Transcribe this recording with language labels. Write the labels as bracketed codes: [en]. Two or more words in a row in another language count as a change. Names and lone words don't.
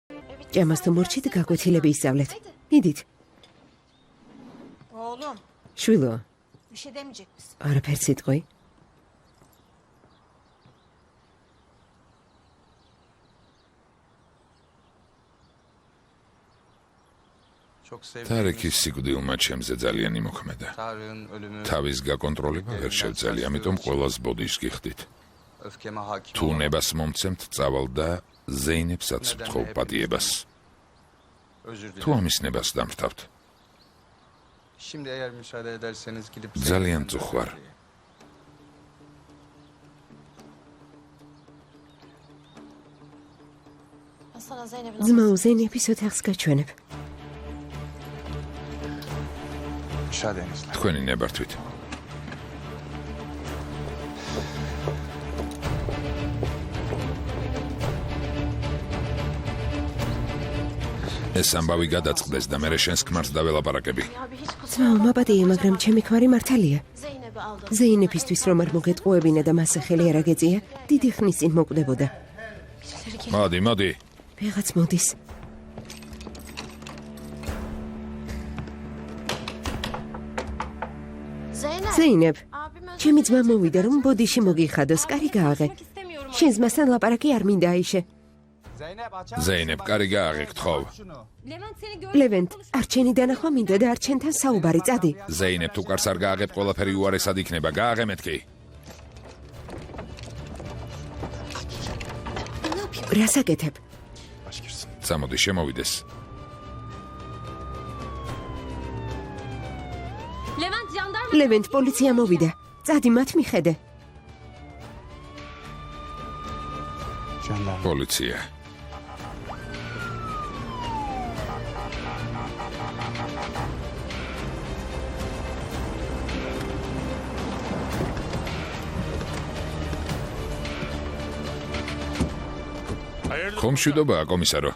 [ka] ჭამას თუ მორჩით გაკვეთილები ისწავლეთ. მიდით. [tr] Oğlum, [ka] შვილო, [tr] bir şey demeyecek misin? [ka] არაფერს იტყვი. [tr] Çok sevdiğim [ka] თარიქის სიკვდილმა ჩემზე ძალიან იმოქმედა. [tr] Tarık'ın ölümü [ka] თავის გაკონტროლება ვერ შევძელი, ამიტომ ყოველს ბოდიშს გიხდით. [tr] öfkeme hakim [ka] თუ ნებას მომცემთ, წავალ და ზეინებსაც ვთხოვ პატიებას. [tr] özür [ka] თუ [tr] dilerim. [ka] ამის ნებას დამთავრთ. [tr] Şimdi eğer müsaade ederseniz gidip [ka] ძალიან წუხვარ. [tr] Sana Zeynep'in [ka] ძმაო ზეინეფის ოთახს გაჩვენებ. [tr] müsaadenizle. [ka] თქვენი ნებართვით. ეს ამბავი გადაწყდეს და მე შენს ქმარს დაველაპარაკები. [tr] abi hiç kusura [ka] ძმაო მაბადია, მაგრამ ჩემი ქმარი მართალია. [tr] Zeynep'i aldı. [ka] ზეინეფისთვის რომ არ მოგეტყუებინა და მას ხელი არ აგეწია, დიდი ხნის წინ მოკვდებოდა. მოდი, მოდი. ვიღაც მოდის. Zeynep. ზეინებ, [tr] Abim özür [ka] ჩემი ძმა მოვიდა რომ ბოდიში მოგიხადოს, კარი გააღე. [tr] İstemiyorum. [ka] შენ ძმასთან ლაპარაკი არ მინდა აიშე. ზეინებ, კარი გააღე, გთხოვ. [tr] Levent seni gör. [ka] ლევენტ, არჩენი დანახვა მინდა და არჩენთან საუბარი წადი. ზეინებ, თუ კარს არ გააღებ, ყველაფერი უარესად იქნება. გააღე მეთქი. რას აკეთებ? წამოდი, შემოვიდეს. [tr] Levent jandarma. [ka] ლევენტ, პოლიცია მოვიდა. წადი, მათ მიხედე. პოლიცია. ხომ მშვიდობაა, კომისარო?